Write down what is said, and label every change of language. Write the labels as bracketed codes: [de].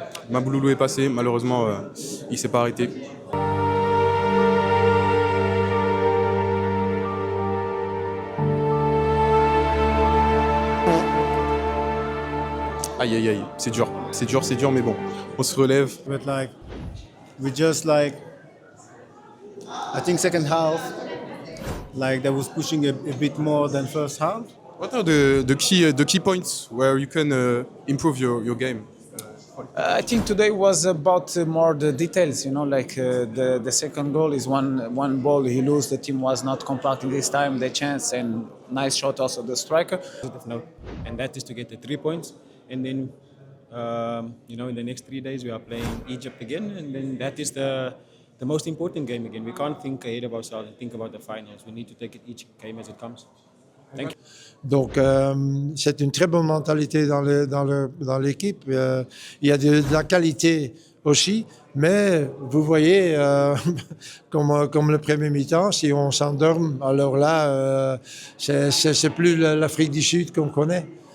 [fr] Mabouloulou est passé, malheureusement, il s'est pas arrêté. Aïe aïe aïe, c'est dur, mais bon, on se relève. [en] But we just I think second half, that was pushing a bit more than first half. What are the key points where you can improve your game? I think today was about more the details, the second goal is one ball he lose, the team was not compacting this time, the chance and nice shot also the striker. And that is to get the 3 points. And then, in the next 3 days we are playing Egypt again, and then that is the most important game again. We can't think ahead of ourselves and think about the finals. We need to take it each game as it comes. Thank you. [fr] Donc, c'est une très bonne mentalité dans l'équipe. Il y a de la qualité aussi, mais vous voyez, comme le premier mi-temps, si on s'endorme, alors là, c'est plus l'Afrique du Sud qu'on connaît.